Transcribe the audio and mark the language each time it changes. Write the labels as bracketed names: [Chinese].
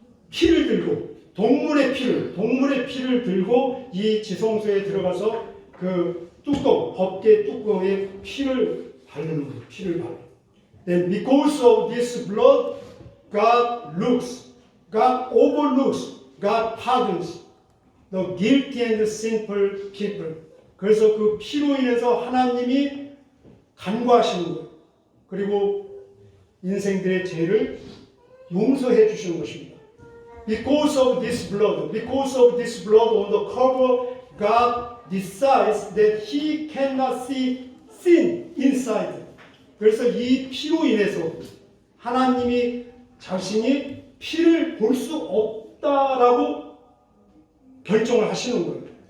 [Korean] 피를 들고, 동물의 피를 들고 이 지성소에 들어가서 그 법궤 뚜껑에 피를 바르는 거예요. 피를 바르는. [English] Then because of this blood, God overlooks, God pardons the guilty and sinful people. [Korean] 그래서 그 피로 인해서 하나님이 간과하시는 거예요. 그리고 인생들의 죄를 용서해 주시는 것입니다. [English] Because of this blood on the cover, God decides that he cannot see sin inside. [Korean] 그래서 이 피로 인해서 하나님이 자신이 피를 볼 수 없다라고 결정을 하시는 거예요.